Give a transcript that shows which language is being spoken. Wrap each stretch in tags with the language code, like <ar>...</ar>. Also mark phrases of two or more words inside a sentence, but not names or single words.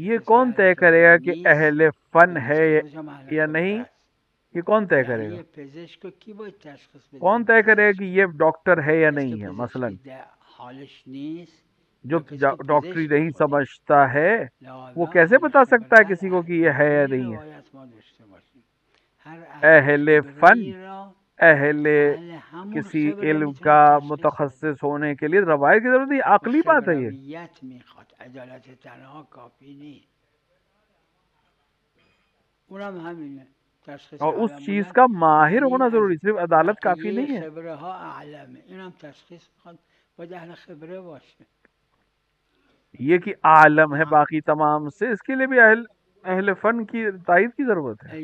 <ur>یہ</ur> <fa>کسی که</fa> <ur>کون</ur> <fa>اهل</fa> <ur>طے کرے</ur> <fa>خبره</fa> <ur>گا کہ</ur> <fa>نیست</fa> <ur>اہل فن</ur> <fa>بدونست</fa> <ur>ہے</ur> <fa>که خودش هم اهل</fa> <ur>یا</ur> <fa>خبره</fa> <ur>نہیں؟</ur> <fa>است.</fa> <ur>یہ کون طے</ur> <fa>یعنی</fa> <ur>کرے گا؟</ur> <fa>یه پزشک رو کی باید تشخیص بده؟</fa> <ur>کون</ur> <fa>این</fa> <ur>طے کرے گا</ur> <fa>پزشک،</fa> <ur>کہ یہ ڈاکٹر ہے یا</ur> <fa>کسی که</fa> <ur>نہیں ہے؟ مثلا</ur> <fa>پزشکی در حالش نیست</fa> <ur>جو</ur> <fa>یا کسی که</fa> <ur>ڈاکٹری</ur> <fa>پزشک</fa> <ur>نہیں</ur> <fa>خودش، سمجھتا ہے وہ لہذا</fa> <ur>کیسے</ur> <fa>اهل</fa> <ur>بتا</ur> <fa>خبره</fa> <ur>سکتا ہے</ur> <fa>از</fa> <ur>کسی کو کہ یہ ہے یا</ur> <fa>یه</fa> <ur>نہیں ہے؟</ur> <fa>روایت ما داشته باشیم، هر اهل</fa> <ur>اہل</ur> <fa>خبره</fa> <ur>فن،</ur> <fa>ای را</fa> <ur>اہل</ur> <fa>اهل همون</fa> <ur>کسی</ur> <fa>خبره</fa> <ur>علم</ur> <fa>میتونه</fa> <ur>کا</ur> <fa>تشخیص بده.</fa> <ur>متخصص ہونے کے لیے روایت کی ضرورت نہیں،</ur> <fa>و</fa> <ur>عقلی بات ہے یہ.</ur> <fa>خبرویت میخواد، عدالت تنها کافی نیست. اونم همینه، تشخیص</fa> <ur>اور اس</ur> <fa>عالم</fa> <ur>چیز</ur> <fa>بودن</fa> <ur>کا ماہر</ur> <fa>یعنی</fa> <ur>ہونا</ur> <fa>از</fa> <ur>ضروری، صرف عدالت کافی</ur> <fa>بقیه</fa> <ur>نہیں ہے.</ur> <fa>خبره ها اعلمه. اینم تشخیص میخواد باید اهل خبره باشه.</fa> <ur>یہ کہ عالم ہے باقی تمام سے، اس کے لیے بھی اہل فن کی تائید کی ضرورت ہے.</ur>